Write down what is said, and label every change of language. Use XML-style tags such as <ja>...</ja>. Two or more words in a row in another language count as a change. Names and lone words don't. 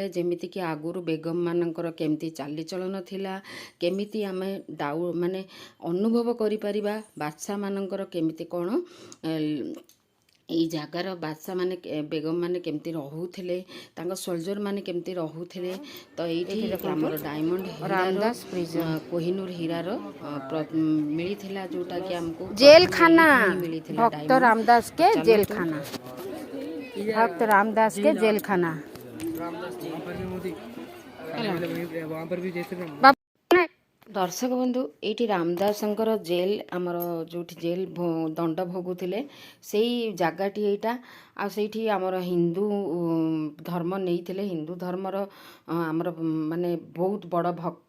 <or>ଯେମିତିକି ଆଗରୁ ବେଗମ ମାନଙ୍କର କେମିତି ଚାଲିଚଳନ ଥିଲା, କେମିତି ଆମେ ମାନେ ଅନୁଭବ କରିପାରିବା ବାଦଶାହମାନଙ୍କର କେମିତି କ'ଣ, ଏଇ ଜାଗାର ବାଦଶାହମାନେ ବେଗମ ମାନେ କେମିତି ରହୁଥିଲେ, ତାଙ୍କ ସୋଲଜର ମାନେ କେମିତି ରହୁଥିଲେ। ତ ଏଇଠି ଆମର ଡାଇମଣ୍ଡ କୋହିନୂର ହୀରାର ମିଳିଥିଲା, ଯେଉଁଟାକି ଆମକୁ</or> <hi>जेल खाना,</hi> <or>ମିଳିଥିଲା</or> <hi>भक्त रामदास के जेल खाना, भक्त रामदास के जेल खाना।</hi> <or>ଦର୍ଶକ ବନ୍ଧୁ, ଏଇଠି ରାମଦାସଙ୍କର ଜେଲ୍, ଆମର ଯେଉଁଠି ଜେଲ୍ ଦଣ୍ଡ ଭୋଗୁଥିଲେ ସେଇ ଜାଗାଟି ଏଇଟା। ଆଉ ସେଇଠି ଆମର ହିନ୍ଦୁ ଧର୍ମ ନେଇଥିଲେ, ହିନ୍ଦୁ ଧର୍ମର ଆମର ମାନେ ବହୁତ ବଡ଼ ଭକ୍ତ।</or>